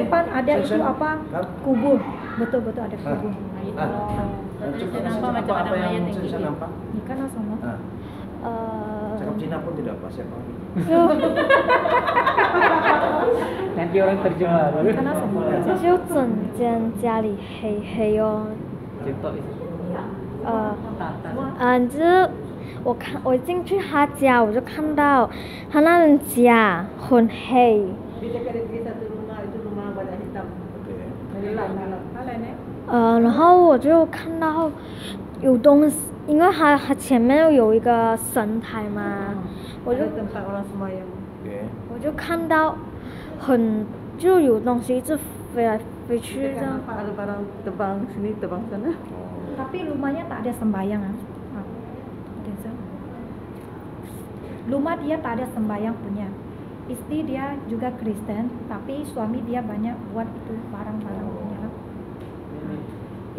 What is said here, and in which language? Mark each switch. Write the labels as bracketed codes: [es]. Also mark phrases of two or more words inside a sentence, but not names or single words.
[ms] depan ada itu Sini. apa? Hah? Kubur. Betul ada kubur. Coba nampak macam ada apa yang mayat yang saya gini. nampak? Ikan sama. Cakap Cina pun tidak apa siapa. Nanti orang terjemah. Ikan sama. [zh] 就整间家里黑黑哦， [ms] Contoh itu. [zh] 就是我进去他家，我就看到他那人家很黑， [ms] Oke. [zh] 然后我就看到有东西，因为他前面有一个神台嘛，我就 [ms] Oke. [zh] 我就看到就有东西一直飞来飞去这样。 [ms] Ada barang terbang sini, terbang sana. Tapi rumahnya tak ada sembahyang. Rumah dia tak ada sembahyang punya. Istri dia juga Kristen, tapi suami dia banyak buat itu barang-barang punya. Ini